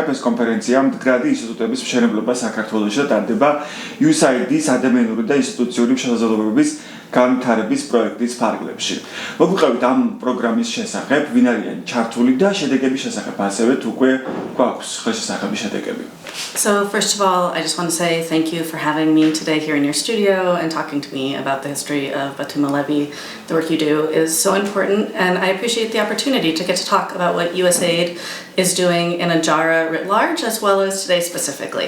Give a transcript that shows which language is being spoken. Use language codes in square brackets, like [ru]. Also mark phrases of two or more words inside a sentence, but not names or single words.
[ka] ეს კონფერენცია მდგრადი ინსტიტუტების მშენებლობა საქართველოში და ტარდება USAID-ის ადამიანური და ინსტიტუციური შესაძლებლობების განვითარების პროექტის ფარგლებში. მოგვიყევით ამ პროგრამის შესახებ, ვინ არიან ჩართული და შედეგების შესახებ, ასევე უკვე გვაქვს შესახები შედეგები. [en] So first of all, I just want to say thank you for having me today here in your studio and talking to me about the history of Batumalebi. The work you do is so important, and I appreciate the opportunity to get to talk about what USAID is doing in Ajara writ large, as well as today specifically.